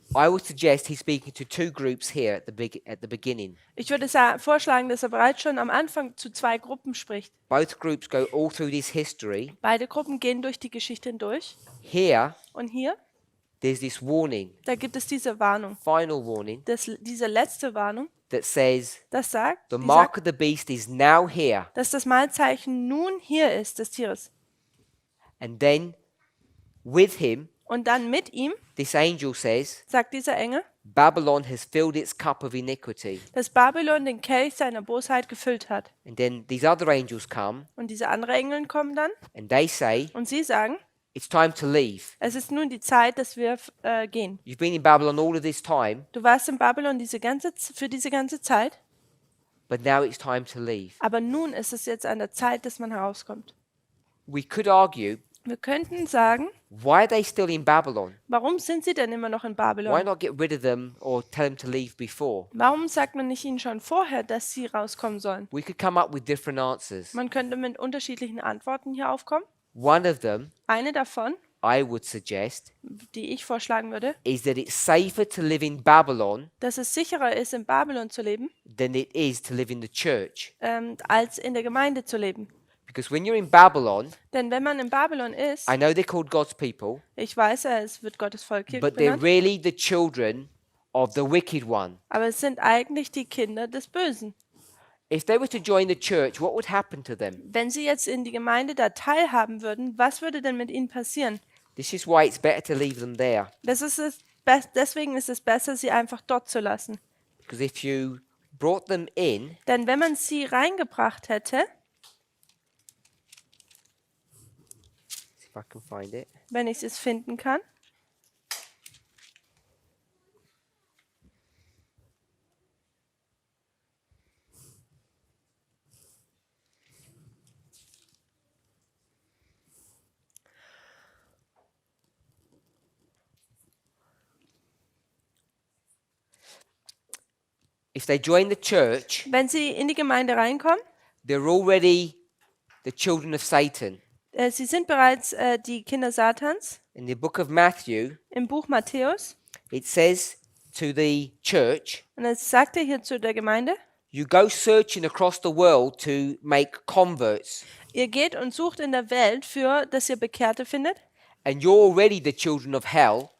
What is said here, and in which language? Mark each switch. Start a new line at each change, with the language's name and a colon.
English: I would suggest he's speaking to two groups here at the beginning.
German: Ich würde vorschlagen, dass er bereits schon am Anfang zu zwei Gruppen spricht.
English: Both groups go all through this history.
German: Beide Gruppen gehen durch die Geschichte hindurch.
English: Here,
German: Und hier,
English: there's this warning,
German: da gibt es diese Warnung,
English: final warning,
German: diese letzte Warnung,
English: that says
German: das sagt,
English: the mark of the beast is now here.
German: dass das Mahlzeichen nun hier ist, des Tieres.
English: And then with him,
German: Und dann mit ihm,
English: this angel says,
German: sagt dieser Engel,
English: Babylon has filled its cup of iniquity.
German: dass Babylon den Kelch seiner Bosheit gefüllt hat.
English: And then these other angels come
German: Und diese anderen Engel kommen dann
English: and they say,
German: und sie sagen,
English: it's time to leave.
German: es ist nun die Zeit, dass wir gehen.
English: You've been in Babylon all of this time,
German: Du warst in Babylon für diese ganze Zeit,
English: but now it's time to leave.
German: aber nun ist es jetzt an der Zeit, dass man herauskommt.
English: We could argue,
German: Wir könnten sagen,
English: why are they still in Babylon?
German: warum sind sie denn immer noch in
English: Why
German: Babylon?
English: not get rid of them or tell them to leave before?
German: Warum sagt man nicht ihnen schon vorher, dass sie rauskommen sollen?
English: We could come up with different answers.
German: Man könnte mit unterschiedlichen Antworten hier aufkommen.
English: One of them,
German: Eine davon,
English: I would suggest,
German: die ich vorschlagen würde,
English: is that it's safer to live in Babylon
German: dass es sicherer ist, in Babylon zu leben,
English: than it is to live in the church.
German: als in der Gemeinde zu leben.
English: Because when you're in Babylon,
German: Denn wenn man in Babylon ist,
English: I know they're called God's people,
German: ich weiß, es wird Gottes Volk hier
English: but they're
German: genannt,
English: really the children of the wicked one.
German: aber es sind eigentlich die Kinder des Bösen.
English: If they were to join the church, what would happen to them?
German: Wenn sie jetzt in die Gemeinde da teilhaben würden, was würde denn mit ihnen passieren?
English: This is why it's better to leave them there.
German: Deswegen ist es besser, sie einfach dort zu lassen.
English: Because if you brought them in,
German: Denn wenn man sie reingebracht hätte,
English: see if I can find it.
German: wenn ich es finden kann,
English: If they join the church,
German: wenn sie in die Gemeinde reinkommen,
English: they're already the children of Satan.
German: sie sind bereits die Kinder Satans.
English: In the book of Matthew,
German: Im Buch Matthäus,
English: it says to the church,
German: und es sagt er hier zu der Gemeinde,
English: you go searching across the world to make converts.
German: ihr geht und sucht in der Welt für, dass ihr Bekehrte findet.
English: And you're already the children of hell,